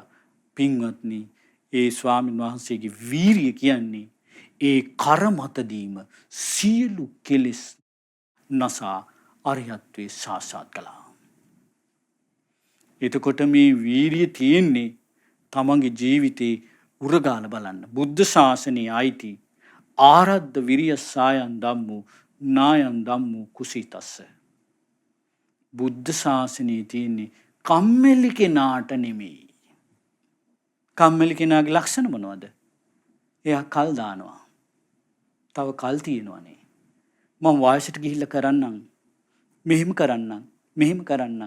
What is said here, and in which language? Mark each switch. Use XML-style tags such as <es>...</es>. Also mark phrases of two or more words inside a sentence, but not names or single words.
<si>පින්වත්නි ඒ ස්වාමීන් වහන්සේගේ වීරිය කියන්නේ ඒ කර මතදීම සියලු කෙලෙස් නසා අරිහත්වේ සාක්ෂාත් කළා. එතකොට මේ වීරිය තියෙන්නේ තමන්ගේ ජීවිතේ උරගාල බලන්න. බුද්ධ ශාසනයේ අයිති</si> <pi>ආරද්ධ විරිය සායන් ධම්මෝ නායන් ධම්මෝ කුසීතස්ස.</pi> <si>බුද්ධ ශාසනයේ තියෙන්නේ කම්මැලි කෙනාට නෙමෙයි. කම්මැලි කෙනාගේ ලක්ෂණ මොනවද? එයා කල් දානවා. තව කල් තියෙනවනේ. මම වයසට ගිහිල්ලා කරන්නම්. මෙහෙම කරන්නම්.</si>